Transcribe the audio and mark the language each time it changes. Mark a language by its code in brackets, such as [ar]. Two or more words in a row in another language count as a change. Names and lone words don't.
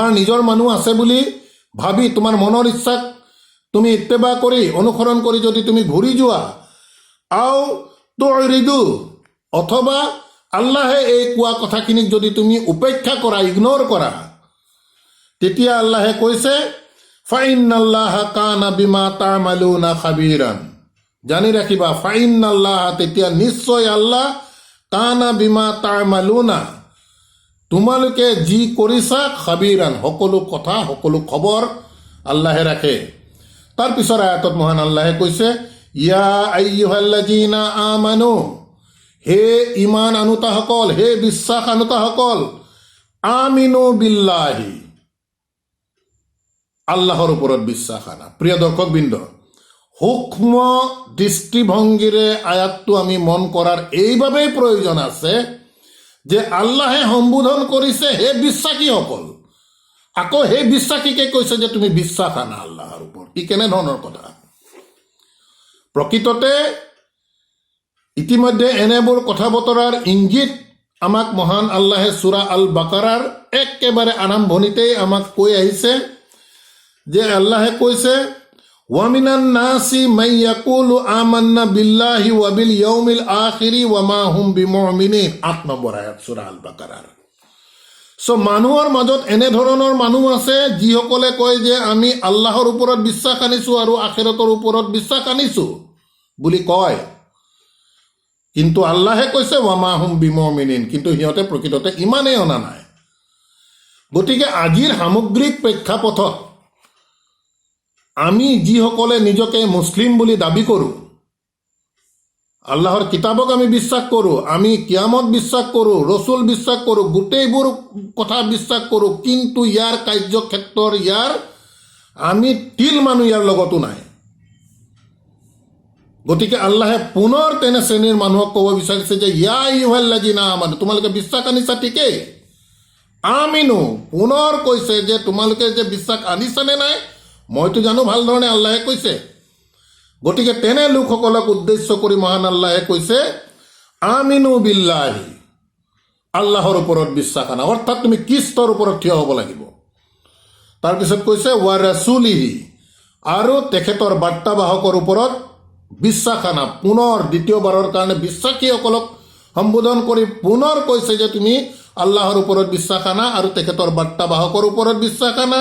[as] নিজৰ মানুহ আছে বুলি ভাবি তোমাৰ মনৰ ইচ্ছাক তুমি ইত্তেবা কৰি অনুসৰণ কৰি যদি তুমি ঘূৰি যোৱা, [ar] أو تعرضوا, [as] অথবা আল্লাহে এই কোৱা কথাখিনিক যদি তুমি উপেক্ষা কৰা, ইগনোৰ কৰা, তেতিয়া আল্লাহে কৈছে [ar] فإن الله كان بما تعملون خبيرا. [as] জানি ৰাখিবা, ফাইন্নাল্লাহা, তেতিয়া নিশ্চয় আল্লাহ, [ar] كان بما تعملون, [as] তোমালোকে যি কৰিছা, খাবীৰান, সকলো কথা সকলো খবৰ আল্লাহে ৰাখে। তাৰ পিছৰ আয়াতত মহান আল্লাহে কৈছে [ar] يا أيها الذين آمنوا, [as] হে ইমান আনুতাসকল, হে বিশ্বাস আনুতাসকল, [ar] آمنوا بالله, [as] আল্লাহৰ ওপৰত বিশ্বাস আনা। প্ৰিয় দৰ্শকবৃন্দ, সূক্ষ্ম দৃষ্টিভংগীৰে আয়াতটো আমি মন কৰাৰ এইবাবেই প্ৰয়োজন আছে যে আল্লাহে সম্বোধন কৰিছে হে বিশ্বাসীসকল, আকৌ সেই বিশ্বাসীকে কৈছে যে তুমি বিশ্বাস আনা আল্লাহৰ ওপৰত। ই কেনেধৰণৰ কথা? প্ৰকৃততে ইতিমধ্যে এনেবোৰ কথা বতৰাৰ ইংগিত আমাক মহান আল্লাহে সূৰা আল বাকাৰাৰ একেবাৰে আৰম্ভণিতেই আমাক কৈ আহিছে যে আল্লাহে কৈছে [ar] ومن الناس من يقول آمنا بالله وباليوم الآخر وما هم بمؤمنين. [as] ৮ নম্বৰ আয়াত সূৰা আল বাকাৰাৰ। মানুহৰ মাজত এনেধৰণৰ মানুহ আছে যিসকলে কয় যে আমি আল্লাহৰ ওপৰত বিশ্বাস আনিছো আৰু আখিৰতৰ ওপৰত বিশ্বাস আনিছো বুলি কয়, কিন্তু আল্লাহে কৈছে [ar] وما هم بمؤمنين, [as] কিন্তু সিহঁতে প্ৰকৃততে ইমানেই অনা নাই। গতিকে আজিৰ সামগ্ৰিক প্ৰেক্ষাপটত আমি যিসকলে নিজকে মুছলিম বুলি দাবী কৰোঁ, আল্লাহৰ কিতাবক আমি বিশ্বাস কৰোঁ, আমি কিয়ামত বিশ্বাস কৰোঁ, ৰচুল বিশ্বাস কৰোঁ, গোটেইবোৰ কথা বিশ্বাস কৰোঁ, কিন্তু ইয়াৰ কাৰ্যক্ষেত্ৰৰ আমি তিল মানুহ ইয়াৰ লগতো নাই। গতিকে আল্লাহে পুনৰ তেনে শ্ৰেণীৰ মানুহক ক'ব বিচাৰিছে যে [ar] يا أيها الذين آمنوا, [as] তোমালোকে বিশ্বাস আনিছা ঠিকেই, আমিনু, পুনৰ কৈছে যে তোমালোকে যে বিশ্বাস আনিছানে নাই মইতো জানো ভালধৰণে, আল্লাহে কৈছে। গতিকে তেনে লোকসকলক উদ্দেশ্য কৰি মহান আল্লাহে কৈছে [ar] آمنوا بالله, [as] আল্লাহৰ ওপৰত বিশ্বাস আনা, অৰ্থাৎ তুমি খ্ৰীষ্টৰ ওপৰত থিয় হ'ব লাগিব। তাৰপিছত কৈছে [ar] ورسوله, [as] আৰু তেখেতৰ বাৰ্তাবাহকৰ ওপৰত বিশ্বাস আনা। পুনৰ দ্বিতীয়বাৰৰ কাৰণে বিশ্বাসীসকলক সম্বোধন কৰি পুনৰ কৈছে যে তুমি আল্লাহৰ ওপৰত বিশ্বাস আনা আৰু তেখেতৰ বাৰ্তাবাহকৰ ওপৰত বিশ্বাস আনা।